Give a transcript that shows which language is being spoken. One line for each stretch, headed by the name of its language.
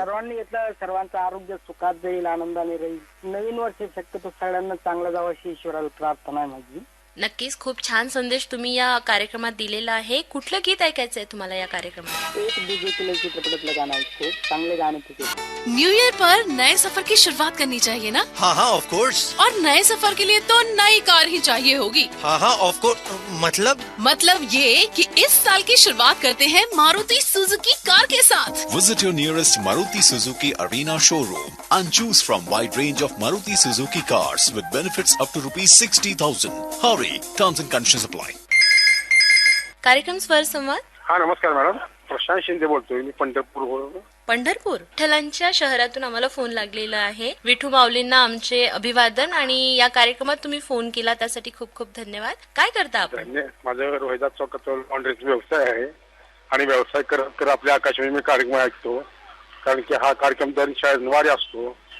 Marathi: सर्वांनी घेतलं, सर्वांचं आरोग्य सुखात जाईल, आनंदाने राहील। नवीन वर्ष शक्यतो सगळ्यांना चांगलं जावं अशी ईश्वराला प्रार्थना आहे माझी। नक्कीच, खूप छान संदेश तुम्ही या कार्यक्रमात दिलेला आहे। कुठलं गीत ऐकायचं आहे तुम्हाला या कार्यक्रमात? एक डीजे के चित्रपटातलं गाणं ऐकतो, चांगले गाणे तिथे।
Hindi: न्यू ईयर पर नए सफर की शुरुआत करनी चाहिए ना? हाँ हाँ
English: Of course.
Hindi: और नए सफर के लिए तो नई कार ही चाहिए होगी। हाँ हाँ
English: Of course.
Hindi: मतलब ये कि इस साल की शुरुआत करते हैं मारुति सुजुकी कार के साथ।
English: Visit your nearest Maruti Suzuki Arena showroom and choose from wide range of Maruti Suzuki cars with benefits up to ₹60,000. Hurry, terms and conditions apply.
Marathi: कार्यक्रम स्वर संवाद। हाँ नमस्कार मॅडम, प्रशांत शिंदे बोलतोय मी पंढरपूर। पंढरपूर विठ्ठलांच्या शहरातून आम्हाला फोन लागलेला आहे। विठू माऊलींना आमचे अभिवादन। आणि या कार्यक्रमात तुम्ही फोन केला त्यासाठी खूप खूप धन्यवाद। काय करता आपण? माझं रोहिदास चौकात लॉन्ड्रीचा व्यवसाय आहे आणि व्यवसाय करत करत आपल्या आकाशवाणी कार्यक्रम ऐकतो, कारण की हा कार्यक्रम दर शनिवारी असतो।